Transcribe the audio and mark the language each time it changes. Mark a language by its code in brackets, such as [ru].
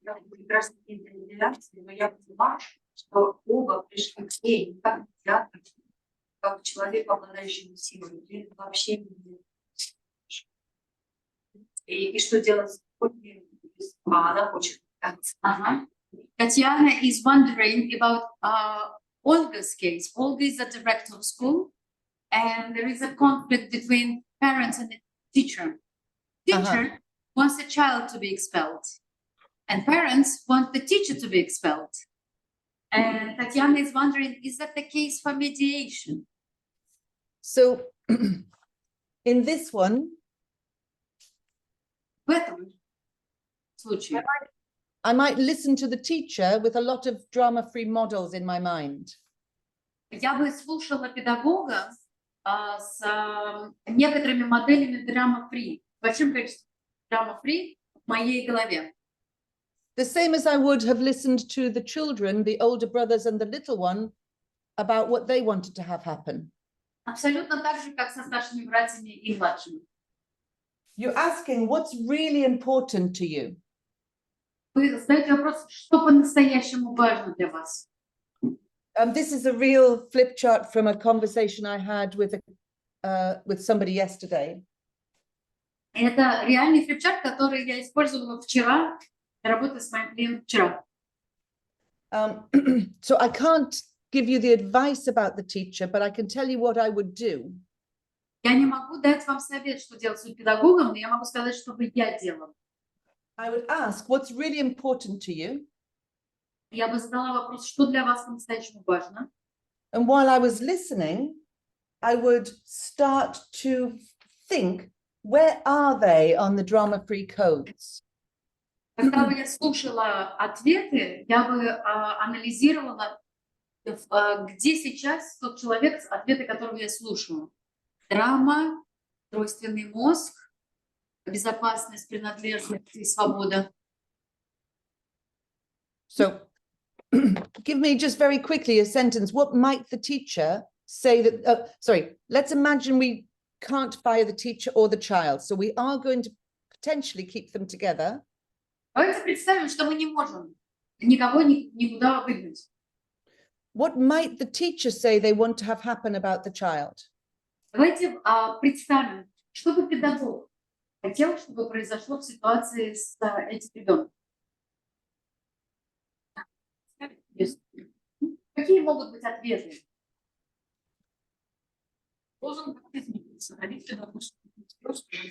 [ru] Прекрасный день для медиации, но я поняла, что оба пришли к ней не как медиатор, как человек, обладающий силой, или вообще не. И что делать с Ольгой, она хочет. [en] Tatiana is wondering about Olga's case. Olga is the director of school, and there is a conflict between parents and the teacher. Teacher wants the child to be expelled, and parents want the teacher to be expelled. And Tatiana is wondering, is that the case for mediation? So in this one, [ru] В этом случае [en] I might listen to the teacher with a lot of drama-free models in my mind. [ru] я бы слушала педагога с некоторыми моделями drama-free, большим количеством drama-free в моей голове. [en] The same as I would have listened to the children, the older brothers and the little one, about what they wanted to have happen. [ru] Абсолютно так же, как со старшими братьями и младшими. [en] You're asking what's really important to you. [ru] Вы задаете вопрос, что по-настоящему важно для вас? [en] This is a real flip chart from a conversation I had with somebody yesterday. [ru] Это реальный флипчарт, который я использовала вчера, работая с моим клиентом вчера. [en] So I can't give you the advice about the teacher, but I can tell you what I would do. [ru] Я не могу дать вам совет, что делать с педагогом, но я могу сказать, что бы я делала. [en] I would ask what's really important to you. [ru] Я бы задала вопрос, что для вас по-настоящему важно. [en] And while I was listening, I would start to think, where are they on the drama-free codes? [ru] Когда бы я слушала ответы, я бы анализировала, где сейчас тот человек, ответы которого я слушаю. Драма, тройственный мозг, безопасность, принадлежность и свобода. [en] So give me just very quickly a sentence. What might the teacher say that, sorry, let's imagine we can't fire the teacher or the child. So we are going to potentially keep them together. [ru] Давайте представим, что мы не можем никого никуда выгнать. [en] What might the teacher say they want to have happen about the child? [ru] Давайте представим, что бы педагог хотел, чтобы произошло в ситуации с этим ребенком. Какие могут быть ответы? Должен как-то измениться. Родители должны просто